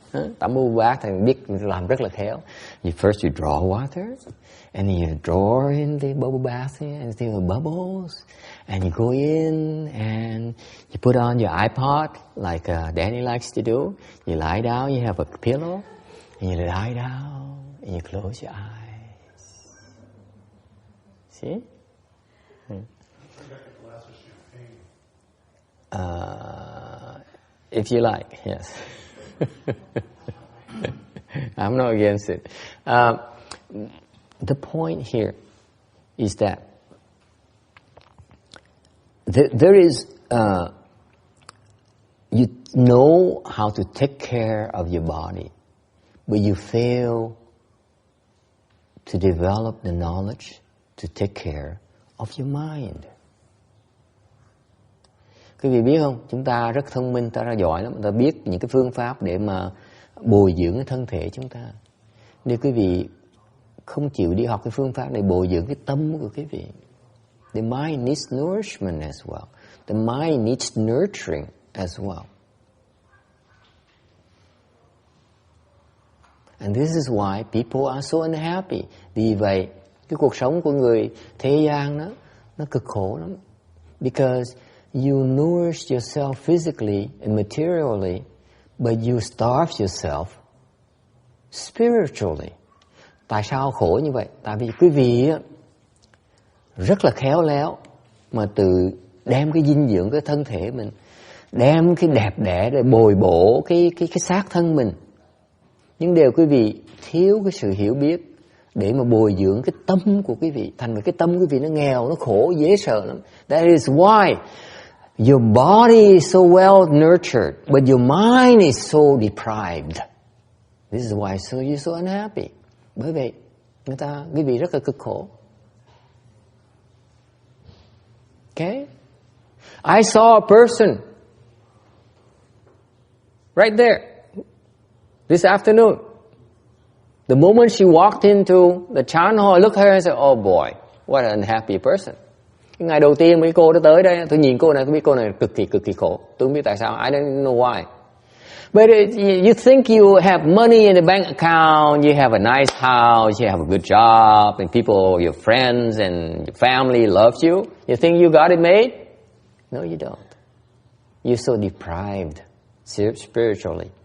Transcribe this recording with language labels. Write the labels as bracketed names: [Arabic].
[Vietnamese] Tắm bubble bath thì biết làm rất là khéo. [English] First you draw water, and then you draw in the bubble bath and see the bubbles, and you go in and you put on your iPod like Danny likes to do. You lie down, you have a pillow, and you lie down and you close your eyes. See? If you like, yes. I'm not against it. The point here is that there is, you know how to take care of your body, but you fail to develop the knowledge to take care of your mind. [Vietnamese] Quý vị biết không, chúng ta rất thông minh, ta rất giỏi lắm, ta biết những cái phương pháp để mà bồi dưỡng cái thân thể chúng ta. Nếu quý vị không chịu đi học cái phương pháp để bồi dưỡng cái tâm của quý vị. [English] The mind needs nourishment as well. The mind needs nurturing as well. And this is why people are so unhappy. [Vietnamese] Vì vậy, cái cuộc sống của người thế gian đó, nó cực khổ lắm. Because [English] You nourish yourself physically and materially, but you starve yourself spiritually. [Vietnamese] Tại sao khổ như vậy? Tại vì quý vị rất là khéo léo mà tự đem cái dinh dưỡng cái thân thể mình, đem cái đẹp đẽ để bồi bổ cái xác thân mình. Nhưng đều quý vị thiếu cái sự hiểu biết để mà bồi dưỡng cái tâm của quý vị. Thành ra cái tâm quý vị nó nghèo, nó khổ, dễ sợ lắm. [English] That is why your body is so well nurtured, but your mind is so deprived. This is why you're so unhappy. [Vietnamese] Bởi vậy, quý vị rất là cực khổ. [English] Okay? I saw a person right there this afternoon. The moment she walked into the chan hall, I looked at her and said, oh boy, what an unhappy person. [Vietnamese] Cái ngày đầu tiên mấy cô đó tới đây, tôi nhìn cô này, tôi biết cô này cực kỳ khổ. Tôi không biết tại sao, [English] I don't know why. But you think you have money in the bank account, you have a nice house, you have a good job, and people, your friends and your family loves you. You think you got it made? No, you don't. You're so deprived spiritually.